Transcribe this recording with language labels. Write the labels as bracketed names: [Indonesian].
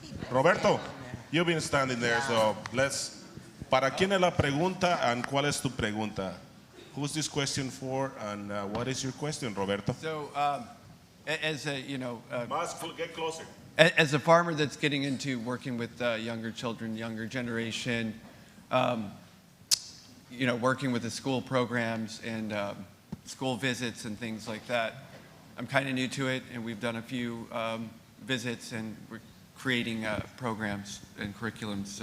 [English] Roberto, you've been standing there, so let's. [Spanish] ¿Para quién es la pregunta [English] and [Spanish] cuál es tu pregunta? [English] Who's this question for and what is your question, Roberto? So, as a, Get closer. as a farmer that's getting into working with younger children, younger generation, working with the school programs and school visits and things like that, I'm kind of new to it, and we've done a few visits, and we're creating programs and curriculums.